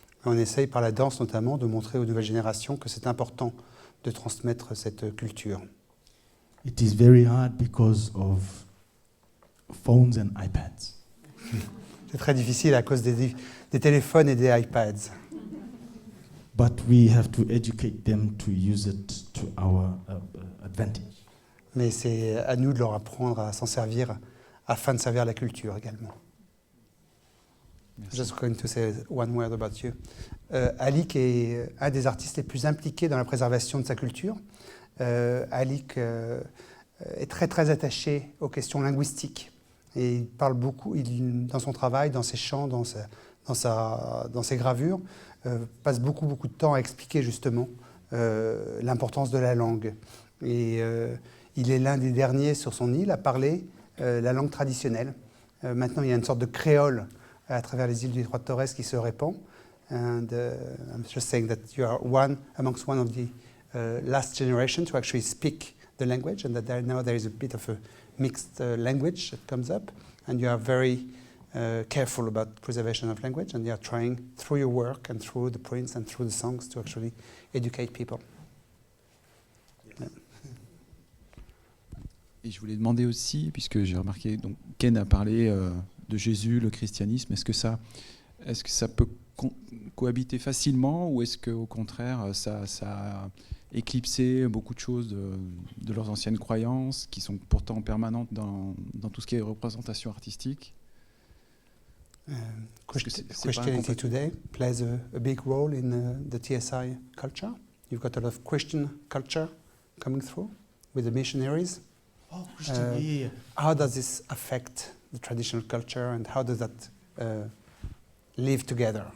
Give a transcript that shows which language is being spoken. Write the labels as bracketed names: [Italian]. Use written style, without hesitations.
[French] On essaye par la danse notamment de montrer aux nouvelles générations que c'est important de transmettre cette culture. [English] It is very hard because of phones and iPads. [French] C'est très difficile à cause des téléphones et des iPads. [English] But we have to educate them to use it to our advantage. [French] Mais c'est à nous de leur apprendre à s'en servir afin de servir la culture également. Merci. [English] Just going to say one word about you. [French] Alick est un des artistes les plus impliqués dans la préservation de sa culture. Alick est très très attaché aux questions linguistiques et il parle beaucoup, dans son travail, dans ses chants, dans ses gravures, passe beaucoup de temps à expliquer justement l'importance de la langue. Et il est l'un des derniers sur son île à parler la langue traditionnelle. Maintenant, il y a une sorte de créole à travers les îles du détroit de Torres qui se répand. [English] And I'm just saying that you are amongst one of the last generation to actually speak the language, and that now there is a bit of a mixed language that comes up, and you are very careful about preservation of language, and you are trying through your work and through the prints and through the songs to actually educate people. Yeah. [French] Et je voulais demander aussi, puisque j'ai remarqué, donc Ken a parlé de Jésus, le christianisme, est-ce que ça peut cohabiter facilement, ou est-ce qu'au contraire, ça a éclipsé beaucoup de choses de leurs anciennes croyances, qui sont pourtant permanentes dans tout ce qui est représentation artistique? [English] Christianity today plays a big role in the TSI culture. You've got a lot of Christian culture coming through with the missionaries. Oh, Christian, yeah. How does this affect the traditional culture, and how does that live together?